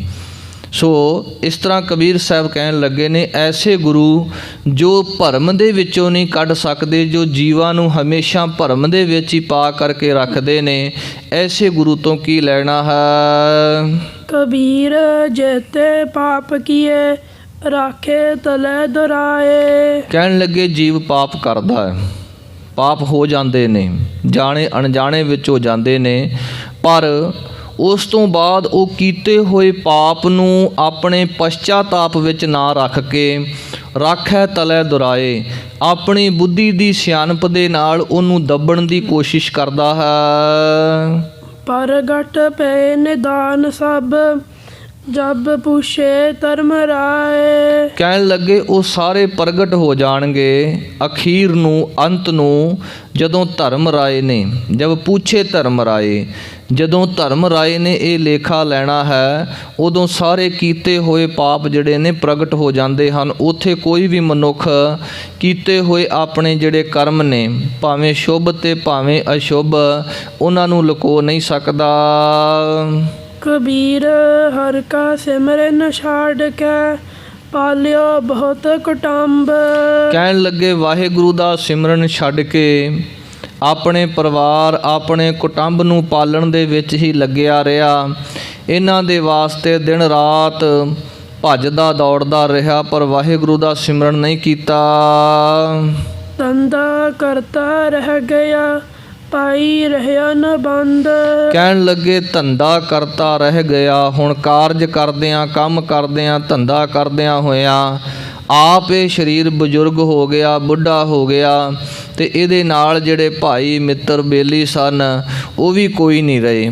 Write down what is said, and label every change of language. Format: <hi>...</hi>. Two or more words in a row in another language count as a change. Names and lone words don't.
<pa>ਸੋ ਇਸ ਤਰ੍ਹਾਂ ਕਬੀਰ ਸਾਹਿਬ ਕਹਿਣ ਲੱਗੇ ਨੇ ਐਸੇ ਗੁਰੂ ਜੋ ਭਰਮ ਦੇ ਵਿੱਚੋਂ ਨਹੀਂ ਕੱਢ ਸਕਦੇ, ਜੋ ਜੀਵਾਂ ਨੂੰ ਹਮੇਸ਼ਾ ਭਰਮ ਦੇ ਵਿੱਚ ਹੀ ਪਾ ਕਰਕੇ ਰੱਖਦੇ ਨੇ, ਐਸੇ ਗੁਰੂ ਤੋਂ ਕੀ ਲੈਣਾ ਹੈ।</pa> <hi>कबीर जेते पाप किए राखे तले दुराए।</hi> <pa>ਕਹਿਣ ਲੱਗੇ ਜੀਵ ਪਾਪ ਕਰਦਾ ਹੈ, ਪਾਪ ਹੋ ਜਾਂਦੇ ਨੇ, ਜਾਣੇ ਅਣਜਾਣੇ ਵਿੱਚ ਹੋ ਜਾਂਦੇ ਨੇ, ਪਰ ਉਸ ਤੋਂ ਬਾਅਦ ਉਹ ਕੀਤੇ ਹੋਏ ਪਾਪ ਨੂੰ ਆਪਣੇ ਪਛਚਾਤਾਪ ਵਿੱਚ ਨਾ ਰੱਖ ਕੇ</pa> <hi>राखै तले दुराए,</hi> <pa>ਆਪਣੀ ਬੁੱਧੀ ਦੀ ਸਿਆਣਪ ਦੇ ਨਾਲ ਉਹਨੂੰ ਦੱਬਣ ਦੀ ਕੋਸ਼ਿਸ਼ ਕਰਦਾ ਹੈ।</pa> <hi>परगट पे निदान सब जब पूछे धर्म राय।</hi> <pa>ਕਹਿਣ ਲੱਗੇ ਉਹ ਸਾਰੇ ਪ੍ਰਗਟ ਹੋ ਜਾਣਗੇ ਅਖੀਰ ਨੂੰ, ਅੰਤ ਨੂੰ, ਜਦੋਂ ਧਰਮ ਰਾਏ ਨੇ, ਜਦ ਪੁੱਛੇ ਧਰਮ ਰਾਏ, ਜਦੋਂ ਧਰਮ ਰਾਏ ਨੇ ਇਹ ਲੇਖਾ ਲੈਣਾ ਹੈ, ਉਦੋਂ ਸਾਰੇ ਕੀਤੇ ਹੋਏ ਪਾਪ ਜਿਹੜੇ ਨੇ ਪ੍ਰਗਟ ਹੋ ਜਾਂਦੇ ਹਨ। ਉੱਥੇ ਕੋਈ ਵੀ ਮਨੁੱਖ ਕੀਤੇ ਹੋਏ ਆਪਣੇ ਜਿਹੜੇ ਕਰਮ ਨੇ, ਭਾਵੇਂ ਸ਼ੁਭ ਤੇ ਭਾਵੇਂ ਅਸ਼ੁਭ, ਉਹਨਾਂ ਨੂੰ ਲੁਕੋ ਨਹੀਂ ਸਕਦਾ।</pa> <hi>कबीर हर का सिमरन छाड़ के पालियो बहुत कुटुंब।</hi> <pa>ਕਹਿਣ ਲੱਗੇ ਵਾਹਿਗੁਰੂ ਦਾ ਸਿਮਰਨ ਛੱਡ ਕੇ ਆਪਣੇ ਪਰਿਵਾਰ, ਆਪਣੇ ਕੁਟੁੰਬ ਨੂੰ ਪਾਲਣ ਦੇ ਵਿੱਚ ਹੀ ਲੱਗਿਆ ਰਿਹਾ। ਇਹਨਾਂ ਦੇ ਵਾਸਤੇ ਦਿਨ ਰਾਤ ਭੱਜਦਾ ਦੌੜਦਾ ਰਿਹਾ, ਪਰ ਵਾਹਿਗੁਰੂ ਦਾ ਸਿਮਰਨ ਨਹੀਂ ਕੀਤਾ।</pa> <hi>धंधा करता रह गया पाई रहया न बंद।</hi> <pa>ਕਹਿਣ ਲੱਗੇ ਧੰਦਾ ਕਰਤਾ ਰਹਿ ਗਿਆ। ਹੁਣ ਕਾਰਜ ਕਰਦਿਆਂ, ਕੰਮ ਕਰਦਿਆਂ, ਧੰਦਾ ਕਰਦਿਆਂ ਹੋਇਆਂ ਆਪ ਇਹ ਸਰੀਰ ਬਜ਼ੁਰਗ ਹੋ ਗਿਆ, ਬੁੱਢਾ ਹੋ ਗਿਆ, ਤੇ ਇਹਦੇ ਨਾਲ ਜਿਹੜੇ ਭਾਈ ਮਿੱਤਰ ਬੇਲੀ ਸਨ ਉਹ ਵੀ ਕੋਈ ਨਹੀਂ ਰਹੇ।</pa>